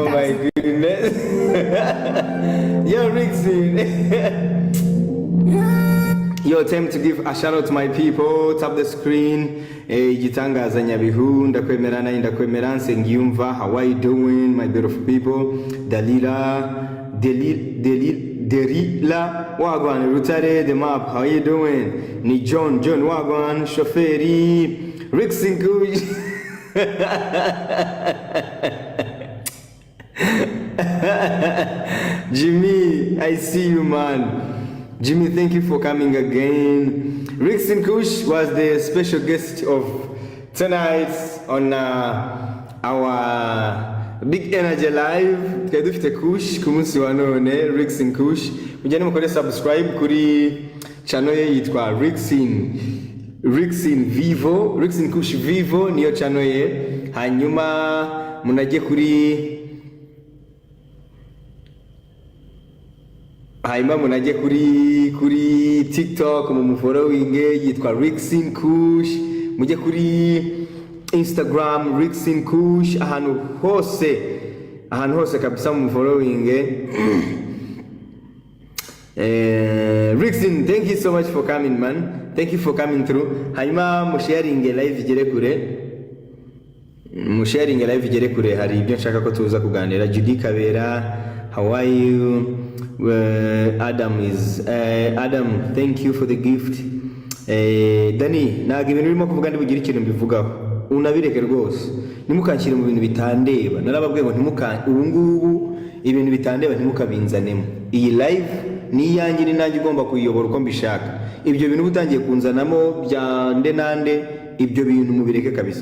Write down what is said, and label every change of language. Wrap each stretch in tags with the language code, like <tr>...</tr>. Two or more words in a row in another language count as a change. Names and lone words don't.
<en>my goodness. Yo, Rixin. Yo, time to give a shout out to my people. Tap the screen.</en> <rw>Gitangaza Nyabihu, ndakwemerana ndakwemera Nsengiyumva.</rw> <en>How are you doing, my beautiful people? Delila Wagwan, Rutare the map. How are you doing?</en> <rw>Ni John Wagwan, Shoferi, Rixin Kuj.</rw> <en>Jimmy, I see you, man. Jimmy, thank you for coming again. Rixin Kush was the special guest of tonight on our Big Energy Live.</en> <rw>Tukadufite Kush kumunsi wa none, Rixin Kush. Mujyane mukore subscribe kuri channel ye yitwa Rixin Vivo, Rixin Kush Vivo niyo channel ye. Hanyuma munajye kuri TikTok mumufollowing yitwa Rixin Kush, mujye kuri Instagram Rixin Kush, ahantu hose kabisa mumufollowing.</rw> <en>Rixin, thank you so much for coming, man. Thank you for coming through.</en> <rw>Hanyuma musharing live igere kure, hari ibyo nshaka ko tuza kuganira.</rw> <en>Judy Kabera, how are you? Adam, thank you for the gift.</en> <rw>Dani, naga ibintu birimo kuvuga ndibugira ikintu mbivugaho. Unabireke rwose. Nimukanshyire mu bintu bitandeba. Narababwiye ngo ubungubu ibintu bitandeba ntimukabinzanemo. Iyi live ni yanjye ni nanjye ugomba kuyiyobora uko mbishaka. Ibyo bintu butangiye kunzanamo bya nande ibyo bintu mubireke kabisa.</rw>